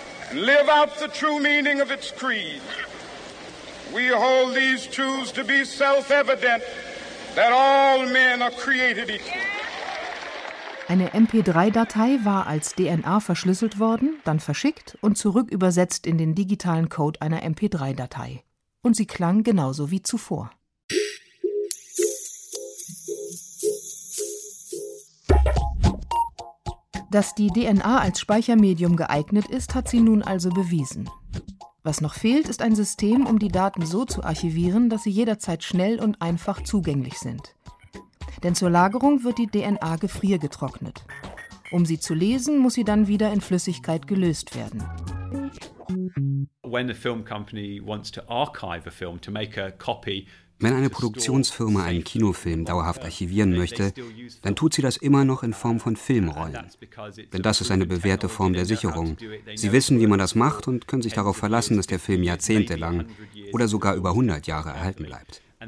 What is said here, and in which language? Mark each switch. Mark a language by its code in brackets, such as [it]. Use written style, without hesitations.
[en] And live out the true meaning of its creed. We hold these truths to be self-evident, that all men are created equal. [de] Eine MP3-Datei war als DNA verschlüsselt worden, dann verschickt und zurückübersetzt in den digitalen Code einer MP3-Datei. Und sie klang genauso wie zuvor. Dass die DNA als Speichermedium geeignet ist, hat sie nun also bewiesen. Was noch fehlt, ist ein System, um die Daten so zu archivieren, dass sie jederzeit schnell und einfach zugänglich sind. Denn zur Lagerung wird die DNA gefriergetrocknet. Um sie zu lesen, muss sie dann wieder in Flüssigkeit gelöst werden. [en] When a film company wants to archive a film to make a copy. [de] Wenn eine Produktionsfirma einen Kinofilm dauerhaft archivieren möchte, dann tut sie das immer noch in Form von Filmrollen. Denn das ist eine bewährte Form der Sicherung. Sie wissen, wie man das macht und können sich darauf verlassen, dass der Film jahrzehntelang oder sogar über 100 Jahre erhalten bleibt.